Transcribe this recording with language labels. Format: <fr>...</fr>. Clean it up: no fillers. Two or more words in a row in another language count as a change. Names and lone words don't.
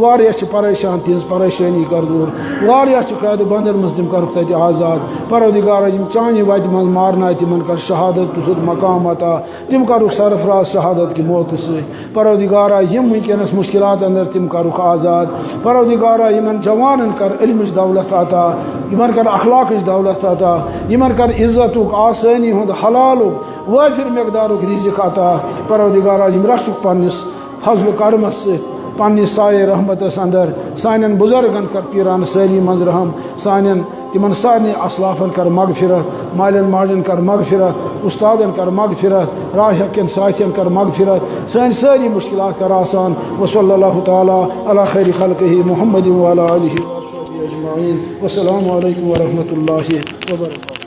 <ks>واریاہ چھِ پریشان تہنٛز پریشٲنی کر دور واریاہ چھِ قید بندن منٛز تم کرُکھ تتہِ آزاد پروردگارا یم چانہِ وتہِ منٛز مارناے تمن کر شہادت تُہُنٛد مقام عطا تم کرُکھ سرفراز شہادت کہِ موتہٕ سۭتۍ پروردگارا یم ونکیٚنس مشکلات اندر تم کرُکھ آزاد پروردگارا یمن جوانن کر علمٕچ دولت عطا یمن کر اخلاقٕچ دولت عطا یمن کر عزتک آسانی ہند حلالک وافر مقدارک رزق عطا پروردگارا یم رچھک پنس فضل کرمس ست پنہ سایہ رحمتس اندر سانن بزرگن کر پیران سالی مز رحم سانن تمن سارنٕے اسلافن کر مغفرت مالن ماجن کر مغفرت استادن کر مغفرت راہ کن ساتھین کر مغفرت سان ساری مشکلات کر آسان</ks> <ar>وصلی اللہ تعالی علی خیر خلقہ محمد وعلی آلہ وصحبہ اجمعین والسلام علیکم ورحمۃ اللہ وبرکاتہ.</ar>